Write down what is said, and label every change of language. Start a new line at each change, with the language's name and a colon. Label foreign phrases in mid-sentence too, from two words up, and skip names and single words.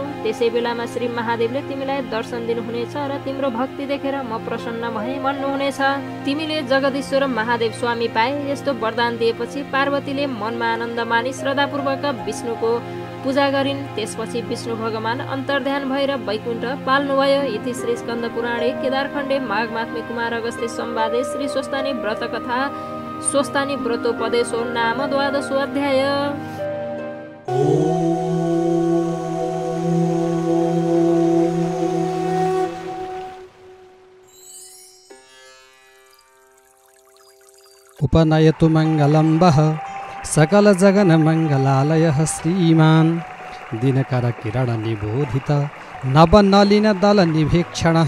Nepali: त्यसै बेलामा श्री महादेवले तिमीलाई दर्शन दिनुहुनेछ र तिम्रो भक्ति देखेर म प्रसन्न भए भन्नुहुनेछ। तिमीले जगदीश्वर महादेव स्वामी पाए। यस्तो वरदान दिएपछि पार्वतीले मनमा आनन्द मानी श्रद्धापूर्वक विष्णुको पूजा गरिन्। त्यसपछि विष्णु भगवान अन्तर्ध्यान भएर वैकुण्ठ पाल्नुभयो।
Sanskrit: इति श्री स्कन्द पुराणे केदारखण्डे माघ मात्मे कुमार अगस्त्य संवादे श्री स्वस्थानी व्रत कथा स्वस्थानी व्रतोपदेशो नाम 12 अध्याय। उपनयतु मङ्गलम्बः सकल जगन मङ्गलालयः श्रीमान् दिनकर किरण निबोधित नवनलिन दल निभीक्षणः